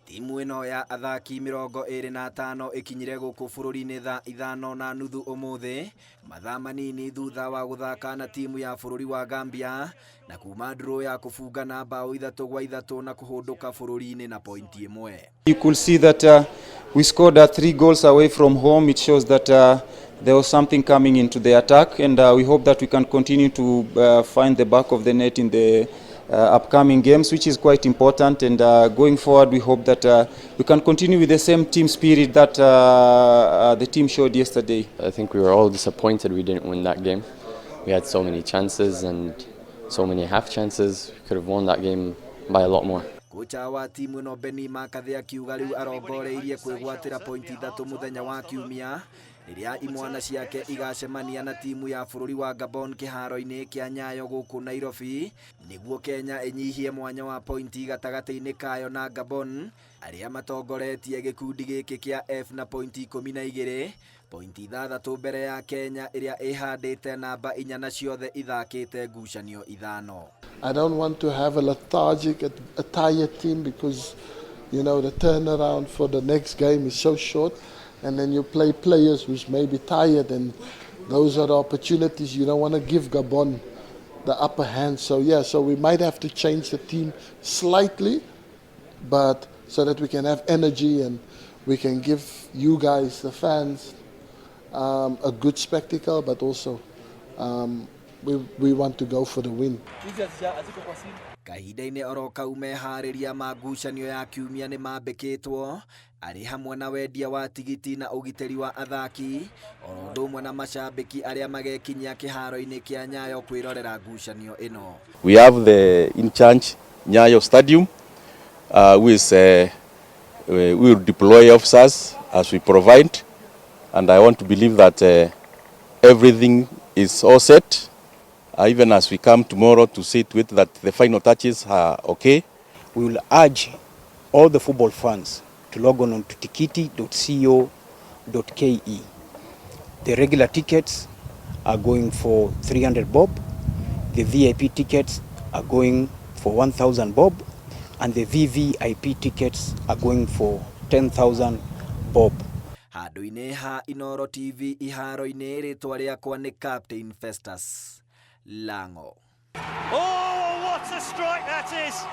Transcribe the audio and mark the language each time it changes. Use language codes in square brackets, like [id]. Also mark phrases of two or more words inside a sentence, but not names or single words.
[ki] Timu ino ya athaki 25 ikinyire guku bururi-ini thaa 5:30 umuthi mathaa manini thutha wa guthaka na timu ya bururi wa Gambia na kuuma draw ya kufunga na mbaũ 3-3 na kũhũndũka bururi-ini na pointi 1. [en] You could see that we scored 3 goals away from home. It shows that there was something coming into the attack, and we hope that we can continue to find the back of the net in the upcoming games, which is quite important. And going forward, we hope that we can continue with the same team spirit that the team showed yesterday. I think we were all disappointed we didn't win that game. We had so many chances and so many half chances. We could have won that game by a lot more. [ki] Kocha wa timu ino Beni Makathe akiuga riu arongoreirie kwigwatira pointi 3 muthenya wa kiumia iria imwana ciake igacemania na timu ya bururi wa Gabon kiharo-ini kia Nyayo guku Nairobi niguo Kenya inyihie mwanya wa pointi gatagati-ini kayo na Gabon aria matongoretie gikundi giki kia F na pointi 12, pointi 6 mbere ya Kenya iria ihandite namba 4 na ciothe ithakite ngucanio 5. [en] I don't want to have a lethargic, a tired team, because, you know, the turnaround for the next game is so short, and then you play players who's maybe tired, and those are the opportunities. You don't want to give Gabon the upper hand. So yeah, so we might have to change the team slightly, but so that we can have energy and we can give you guys, the fans, a good spectacle, but also we want to go for the win. [ki] Kahinda-ini oro kau mehariria ma ngucanio ya kiumia ni mambikitwo ari hamwe na wendia wa tigiti na ugiteri wa athaki oro ndumwe na macambiki aria magekinyia kiharo-ini kia Nyayo kwirorera ngucanio ino. [en] We have the in charge Nyayo Stadium, we will deploy officers as we provide, and I want to believe that everything is all set. Even as we come tomorrow to see to it that the final touches are okay. We will urge all the football fans to log on to tikiti.co.ke. The regular tickets are going for 300 bob, the VIP tickets are going for 1,000 bob, and the VVIP tickets are going for 10,000 bob. [ki] Handu-ini ha Inoro TV iharo-ini ritwa riakwa ni Captain Festus Lango. [en] Oh, what a strike that is!